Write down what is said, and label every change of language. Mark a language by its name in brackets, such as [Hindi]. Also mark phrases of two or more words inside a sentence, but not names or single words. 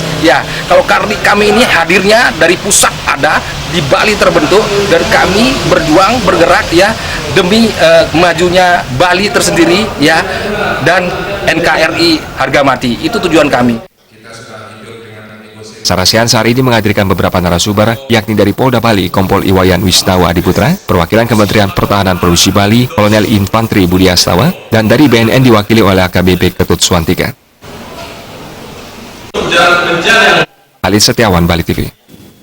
[Indonesian] Ya, kalau kami ini hadirnya dari pusat ada di Bali terbentuk, dan kami berjuang bergerak ya demi majunya Bali tersendiri ya, dan NKRI harga mati. Itu tujuan kami. Sarasehan sehari ini menghadirkan beberapa narasumber, yakni dari Polda Bali, Kompol Iwayan Wisnawa Adiputra, perwakilan Kementerian Pertahanan Provinsi Bali, Kolonel Infantri Budi Astawa, dan dari BNN diwakili oleh AKBP Ketut Swantika. Alis Setiawan, Bali TV.